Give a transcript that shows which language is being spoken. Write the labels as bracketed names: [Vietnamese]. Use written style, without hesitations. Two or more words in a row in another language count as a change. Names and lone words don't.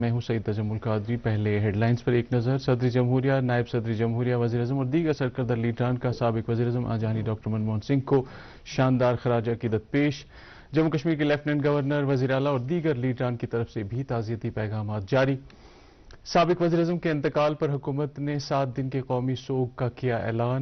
[Urdu] میں ہوں سعید تجمل قادری۔ پہلے ہیڈ لائنز پر ایک نظر۔ صدر جمہوریہ، نائب صدر جمہوریہ، وزیر اعظم اور دیگر سرکردہ لیڈران کا سابق وزیر اعظم آجانی ڈاکٹر منموہن سنگھ کو شاندار خراج عقیدت پیش۔ جموں کشمیر کے لیفٹیننٹ گورنر، وزیر اعلیٰ اور دیگر لیڈران کی طرف سے بھی تعزیتی پیغامات جاری۔ سابق وزیر اعظم کے انتقال پر حکومت نے 7 دن کے قومی سوگ کا کیا اعلان۔